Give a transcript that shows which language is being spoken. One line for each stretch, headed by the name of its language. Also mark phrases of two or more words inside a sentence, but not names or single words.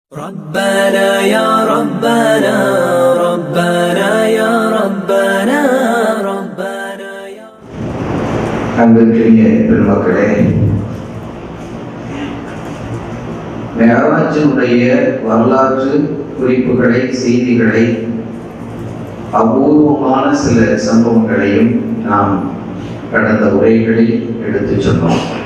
Arabic: ربنا يا ربنا ربنا يا ربنا ربنا يا
Tamil: அன்பிற்குரிய பெருமக்களே, மேராஜினுடைய வரலாற்று குறிப்புகளை, செய்திகளை, அபூர்வமான சில சம்பவங்களையும் நாம் கடந்த உரைகளில் எடுத்துச் சொன்னோம்.